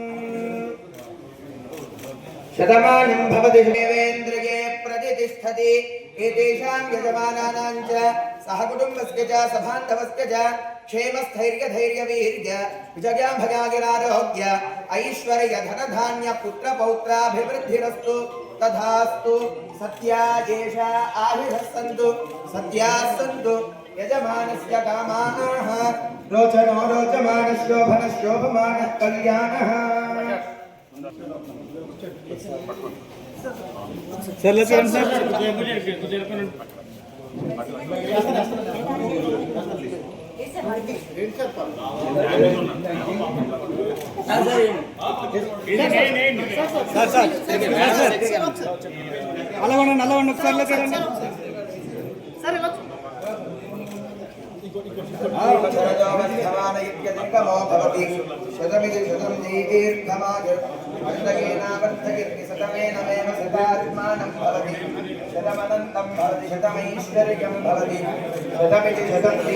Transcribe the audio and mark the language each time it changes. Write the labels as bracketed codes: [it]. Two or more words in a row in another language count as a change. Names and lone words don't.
[sa] शतमानं भवति देवेन्द्रिये प्रतिष्ठति एतेषां यजमानानां च सहकुटुम्बस्य च सभान्तवस्य च क्षेमस्थैर्यधैर्यवीर्य विजयाभयागिरारोग्य ऐश्वर्य धनधान्य पुत्रपौत्राभिवृद्धिरस्तु तथास्तु सत्या येषा आयुषः सन्तु सत्याः सन्तु यजमानस्य कामाः रोचनो रोचमानशोभनः शोभमानः कल्याणः. [te] సార్ సార్ సార్ అలా ఉండండి, అలా ఉండండి, ఒకసారి చూడండి సార్. ఇలా [sa] शतमिति शतं दीर्घमाजु वर्तकेनावर्तकिर्नि शतमेनमेव शतात्मानं भवति शतमनन्तं भवति शतमैश्वर्यं भवति शतमिति शतं